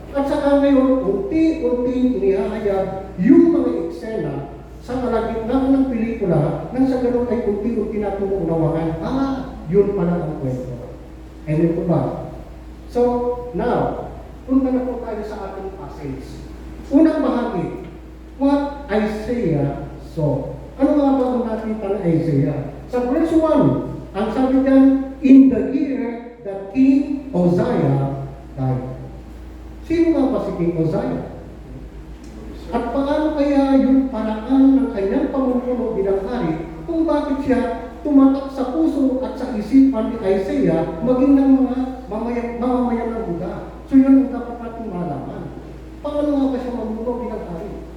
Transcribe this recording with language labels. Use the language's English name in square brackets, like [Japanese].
[Filipino] At saka ngayon, unti-unti inihahayag yung mga eksena sa kalagitnaan ng pelikula nang sa ganun ay unti-unti natin unawahan. Yun pala ang kwento. Ano po ba? So, now, punta na po tayo sa ating passage. Unang bahagi, [English] what Isaiah saw. [Filipino] Ano nga ba ang nakita ng Isaiah? Sa verse 1, ang sabi diyan, [English] in the year that King Uzziah died. [Filipino] Sino nga ba si King Uzziah? At paano kaya yung paraan ng kanyang pamumuno bilang hari kung bakit siya tumatak sa puso at sa isipan ni Isaiah maging ng mga mamamayan ng Huda? So yun ang dapat natin malaman. Paano nga ba siya mamuno bilang hari?